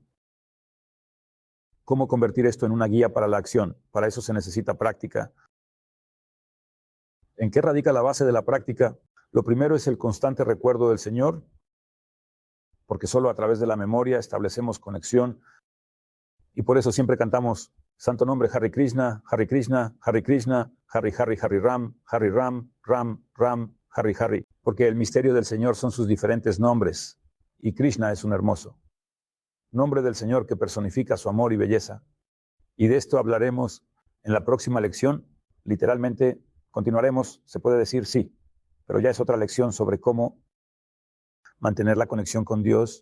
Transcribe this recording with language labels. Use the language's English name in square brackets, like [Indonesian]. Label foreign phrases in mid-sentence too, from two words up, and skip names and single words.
[Spanish] ¿Cómo convertir esto en una guía para la acción? Para eso se necesita práctica. ¿En qué radica la base de la práctica? Lo primero es el constante recuerdo del Señor, porque solo a través de la memoria establecemos conexión, y por eso siempre cantamos Santo Nombre Hare Krishna, Hare Krishna, Hare Krishna, Hare Hare Hare Ram, Hare Ram, Ram Ram, Hare Hare, porque el misterio del Señor son sus diferentes nombres, y Krishna es un hermoso nombre del Señor que personifica su amor y belleza. Y de esto hablaremos en la próxima lección. Literalmente, continuaremos, se puede decir sí, pero ya es otra lección sobre cómo mantener la conexión con Dios.